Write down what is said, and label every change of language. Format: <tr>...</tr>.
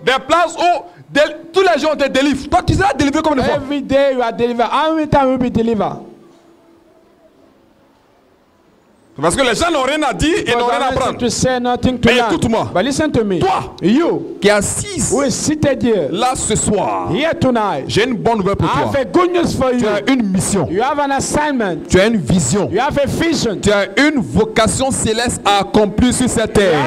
<fr>des places où tous les gens te délivrent. Toi tu seras délivré combien de fois?</fr> <en>Every day you are delivered. How many times will you be delivered?</en> <fr>Parce que les gens n'ont rien à dire et n'ont rien à prendre. Mais écoute-moi. Toi, qui es assise là ce soir, j'ai une bonne nouvelle pour toi. Tu as une mission. Tu as une vision. Tu as une vocation céleste à accomplir sur cette terre.</fr>